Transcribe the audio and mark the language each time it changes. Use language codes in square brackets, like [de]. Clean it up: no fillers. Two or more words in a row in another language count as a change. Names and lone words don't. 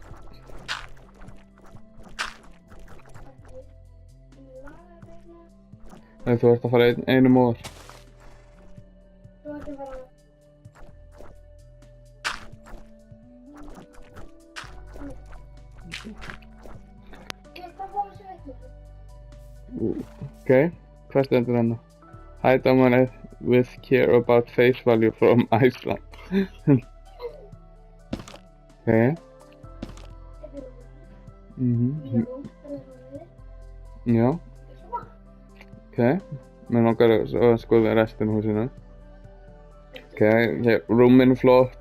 [is] Nei, þú ert að fara einum ofar. Þú ert að fara. Ég ætla að fá þessu ekki. Ok, hvað stendur hérna? [en] Hi Dominic with care about face value from Iceland. [is] Ok. Já. Ok, mér langar að skoða restin húsinu. Ok, hér, rúmin flott.